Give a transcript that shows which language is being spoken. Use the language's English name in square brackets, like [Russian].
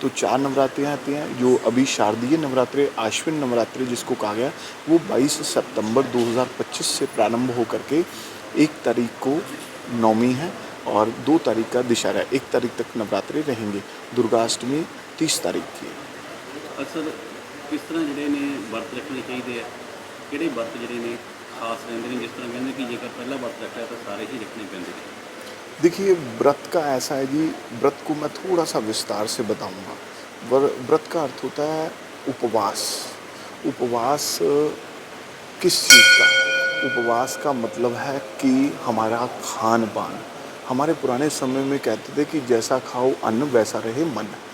[Hindi] तो 4 नवरात्रे आते हैं, जो अभी शारदीय नवरात्रे आश्विन नवरात्रे जिसको कहा गया, वो 22 सितंबर 2025 से प्रारंभ होकर के 1 तारीख को नवमी है और 2 तारीख का दशहरा, 1 तारीख तक नवरात्रे रहेंगे। दुर्गा अष्टमी 30 तारीख की है। अक्सर किस तरह [Punjabi] ਜਿਹੜੇ ਨੇ ਵਰਤ ਰੱਖਣੇ ਚਾਹੀਦੇ ਆ, ਕਿਹੜੇ ਵਰਤ ਜਿਹੜੇ ਨੇ ਖਾਸ ਰਹਿੰਦੇ ने, जिस तरह ਕਹਿੰਦੇ कि ਜੇਕਰ ਪਹਿਲਾ ਵਰਤ ਰੱਖਿਆ ਤਾਂ ਸਾਰੇ ही ਰੱਖਣੇ ਪੈਂਦੇ ਨੇ। [Hindi] देखिए व्रत का ऐसा है जी, व्रत को मैं थोड़ा सा विस्तार से बताऊंगा। व्रत का अर्थ होता है उपवास। उपवास किस चीज़ का? उपवास का मतलब है कि हमारा खान पान। हमारे पुराने समय में कहते थे कि जैसा खाओ अन्न वैसा रहे मन।